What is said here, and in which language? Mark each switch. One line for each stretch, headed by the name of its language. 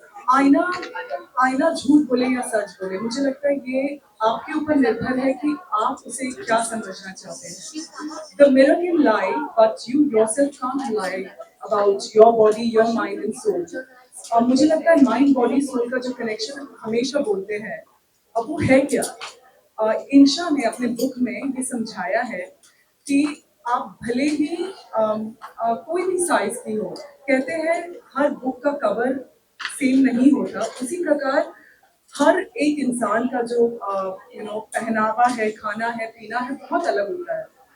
Hindi: आईना झूठ बोले या सच बोले, मुझे लगता है ये आपके ऊपर निर्भर है कि आप उसे क्या समझना चाहते हैं.
English: The mirror can lie, but you yourself can't lie about your body, your mind and soul.
Hindi: और मुझे लगता है माइंड बॉडी सोल का जो कनेक्शन हमेशा बोलते हैं, अब वो है क्या? इंशा ने अपने बुक में ये समझाया है कि आप भले ही कोई भी साइज की हो, कहते हैं हर बुक का कवर सेम नहीं होता, उसी प्रकार हर एक इंसान का जो पहनावा है, खाना है, पीना है, बहुत अलग होता है.